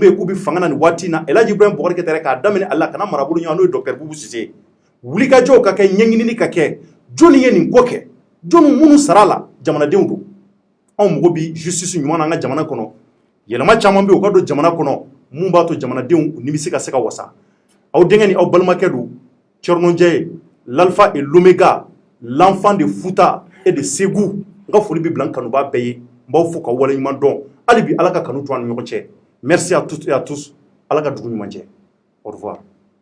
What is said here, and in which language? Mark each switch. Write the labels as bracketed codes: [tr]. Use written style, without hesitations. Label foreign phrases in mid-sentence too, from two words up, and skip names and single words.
[bm] yen k'u bɛ fanga na nin waati in na El Hadji Ibrahim Boubacar Keïta k'a daminɛ a la kana marabolo ɲɔgɔn n'o ye Dr Boubou Cissé wulikajɔw ka kɛ ɲɛɲinini ka kɛ jɔnni ye nin ko kɛ jɔnni minnu sara la jamanadenw don anw mago bɛ justice ɲuman na an ka jamana kɔnɔ yɛlɛma caman bɛ yen o ka don jamana kɔnɔ mun b'a to jamanadenw u nimisi ka se ka wasa aw denkɛ ni aw balimakɛ don Thierno Ndiaye [fr] l'alpha et l'oméga l'enfant de Fouta et de Ségou [bm] n ka foli bɛ bila n kanubaa bɛɛ ye n b'aw fo ka waleɲuman dɔn hali bi ala ka kanu to an ni ɲɔgɔn cɛ [fr] merci à toutes et à tous [bm] ala ka dugu ɲuman cɛ [fr] au revoir